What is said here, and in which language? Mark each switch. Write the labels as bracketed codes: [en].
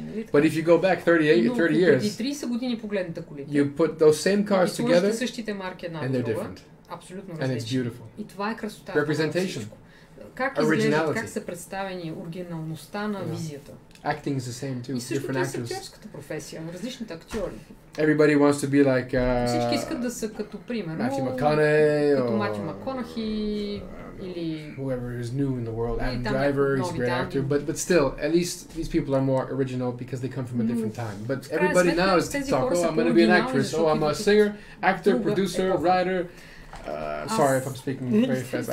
[en] But if you go back 30 years, you put those same cars together and they're different. And it's beautiful. Representation. Originality. [bg] Как са представени оригиналността на визията. [en] Acting is the same too. Different actors. [bg] Актьорската професия, различните актьори. [en] Everybody wants to be like [bg] всички искат да са като примерно [en] Matthew McConaughey, [bg] като Матю Макконахи или [en] whoever is new in the world. Adam Driver is a great actor, but still, at least these people are more original because they come from a different time. But everybody now is TikTok. Oh, I'm going to be an actress. Oh, I'm a singer, actor, producer, writer. Sorry if I'm speaking very fast.